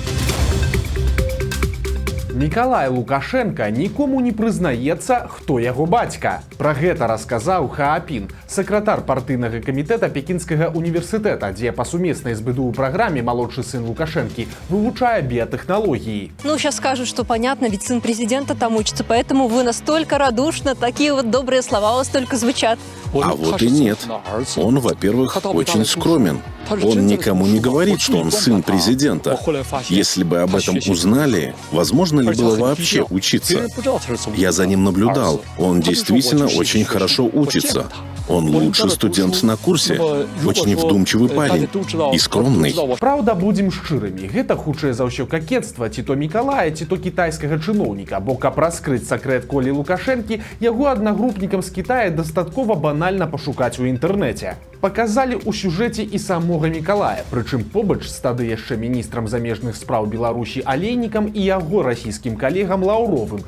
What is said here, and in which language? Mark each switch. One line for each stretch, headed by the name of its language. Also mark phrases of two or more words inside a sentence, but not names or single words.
Belarusian: Мікалай Лукашенка нікому не прызнаецца, хто яго бацька. Пра гэта расказаў Хаапін, сакратар партыйнага камітэта Пекінскага універсітэта, дзе па сумеснай з БДУ праграме малодшы сын Лукашэнкі вывучае биотехнологии.
Russian: Ну, сейчас скажут, что понятно, ведь сын президента там учится, поэтому вы настолько радушно, такие вот добрые слова у вас только звучат. А вот и нет. Он, во-первых, очень скромен. Он никому не говорит, что он сын президента. Если бы об этом узнали, возможно ли было вообще учиться? Я за ним наблюдал. Он действительно очень хорошо учится. Он лучший студент на курсе, очень вдумчивый парень и скромный.
Belarusian: Правда, будем шчырымі, гэта хутчэй за ўсё какецтва ці то Мікалая, ці то кітайскага чыноўніка, бо каб раскрыць сакрэт Колі Лукашэнкі, яго аднагрупнікам з Кітая дастаткова банальна пашукаць у інтэрнэце. Паказалі ў сюжэце і самога Мікалая, прычым побач з тады яшчэ міністрам замежных спраў Беларусі Алейнікам і яго расійскім калегам Лаўровым.